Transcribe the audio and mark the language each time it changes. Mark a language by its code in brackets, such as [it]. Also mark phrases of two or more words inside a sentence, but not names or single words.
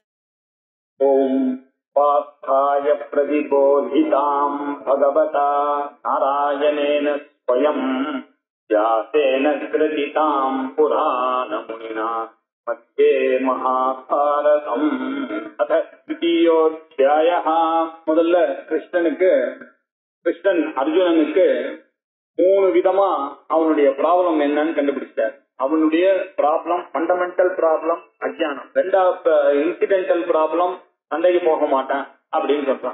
[sa] ओम पार्थाय प्रतिबोधितां भगवता नारायणेन स्वयं व्यासेन कृतितां पुराणमुनिना मध्ये महाभारतम् अथ द्वितीयोऽध्यायः। [ta] முதல்ல கிருஷ்ணன் அர்ஜுனனுக்கு 3 விதமா அவனுடைய ப்ராப்ளம் என்னன்னு கண்டுபிடிச்சார். அவனுடைய ப்ராப்ளம் [en] fundamental problem [ta] அஜ்ஞானம், ரெண்டாவது [en] incidental problem [ta] சண்டைக்கு போக மாட்டேன் அப்படின்னு சொல்றான்.